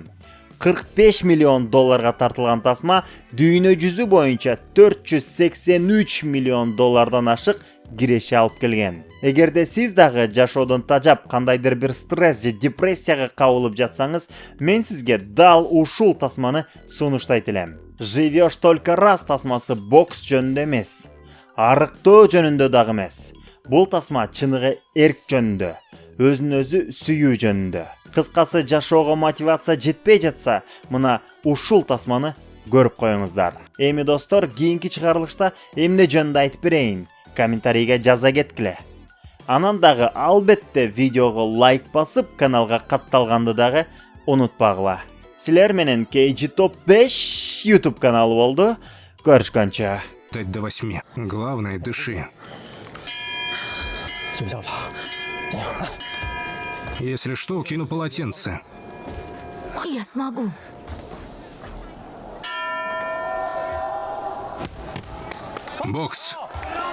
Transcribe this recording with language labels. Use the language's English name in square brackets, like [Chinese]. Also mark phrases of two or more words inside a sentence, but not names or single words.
[Kyrgyz] 45 миллион долларга тартылган тасма дүйнө жүзү боюнча 483 миллион доллардан ашык киреше алып келген. Эгерде сиз дагы жашоодон тажап кандайдыр бир стресс же депрессияга кабылып жатсаңыз, мен сизге дал ушул тасманы сунуштайт элем. «Живешь только раз» тасмасы бокс жөнүндө эмес, арыктоо жөнүндө дагы эмес. Бул тасма чыныгы эрк жөнүндө, өзүн өзү сүйүү жөнүндө. Кыскасы, жашоого мотивация жетпей жатса, мына ушул тасманы көрүп коюңуздар. Эми достор, кийинки чыгарылышта эмне жөнүндө айтып берейин? Комментарийге жаза кеткиле. Анан дагы албетте видеого лайк басып, каналга катталганды дагы унутпагыла. Силер менен KG Top 5 YouTube каналы болду. Көрүшкөнчө. [Russian] 5 до 8. Главное, дыши. Если что, кину полотенце. Я смогу. Бокс.